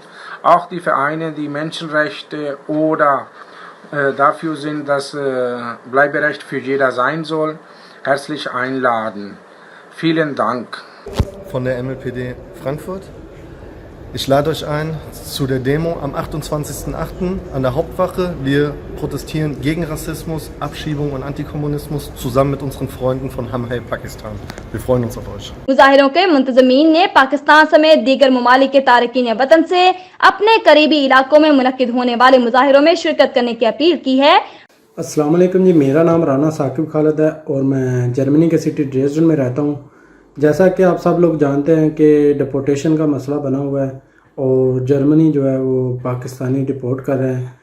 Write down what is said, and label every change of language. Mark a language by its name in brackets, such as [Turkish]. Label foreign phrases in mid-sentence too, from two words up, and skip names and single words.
[German] Auch die Vereine, die Menschenrechte oder dafür sind, dass Bleiberecht für jeder sein soll, herzlich einladen. Vielen Dank. Von der MLPD Frankfurt. Ich lade euch ein zu der Demo am 28.08. an der Hauptwache. Wir protestieren gegen Rassismus, Abschiebung und Antikommunismus zusammen mit unseren Freunden von हम है पाकिस्तान. Wir freuen uns auf euch. [Urdu] مظاہروں کے منتظمین نے پاکستان سمیت دیگر ممالک کے تارکین وطن سے اپنے قریبی علاقوں میں منعقد ہونے والے مظاہروں میں شرکت کرنے کی اپیل کی ہے. [Arabic] السلام عليكم [Urdu] جی، میرا نام رانا ثاقب خالد ہے اور میں جرمنی کے سٹی ڈریسڈن میں رہتا ہوں. جیسا کہ آپ سب لوگ جانتے ہیں کہ ڈیپورٹیشن کا مسئلہ بنا ہوا ہے اور جرمنی جو ہے وہ پاکستانی ڈیپورٹ کر رہے ہیں.